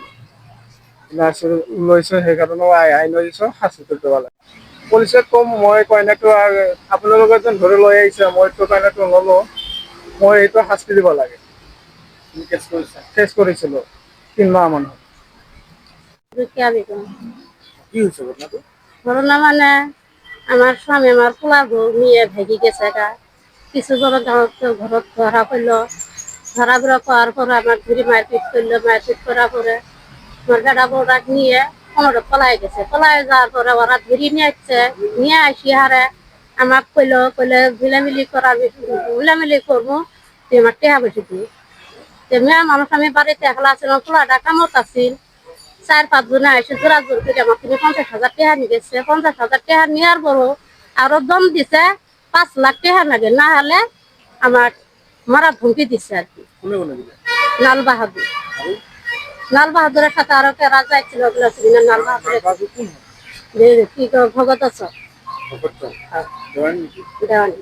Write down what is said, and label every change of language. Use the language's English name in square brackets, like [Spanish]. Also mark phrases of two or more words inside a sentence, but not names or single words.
[Assamese] লৈছোঁ সেইকাৰণে আইনৰ শাস্তিটো দিব লাগে। পুলিচক ক'ম মই কইনাটো আপোনালোকে যেন ধৰি লৈ আহিছে, মইতো কইনাটো নলওঁ, মই এইটো শাস্তি দিব লাগে। কেছ কৰিছিলোঁ 3 মাহমান। কি হৈছে ঘটনাটো? [Bangla] ঘটনা মানে আমার স্বামী আমার পোলা বউ নিয়ে ভেগি গেছে গা। কিছু ঘৰত ধরা পড়লো। ধরা পড়ার পর আমার ধরে মারপিট করলো। মারপিট করার পরে আমার বেটা বউটা নিয়ে কোনোটা পলাই গেছে। পলাই যাওয়ার পরে ওরা ধরে নিয়ে আসছে। নিয়ে আসি হারে আমার কইলে ঝুলামিলি করবো, তুই আমার টেহা বেশি দিই। মেয়ে মানুষ আমি বাড়িতে একলা ছিলাম, পোলাটা কামত আছিল। 4-5 জনে এসে জোর করে আমার থেকে 50,000 টাকা নিয়ে গেছে। 50,000 টাকা নেওয়ার পরও আরো দম দিছে 5 লাখ টাকা লাগে, না হলে আমার মারা ধমকি দিচ্ছে আর কি। লাল বাহাদুরের সাথে আরো কেরা যাইছিল, লাল বাহাদুরের কি ভগত আছে দেওয়ানি।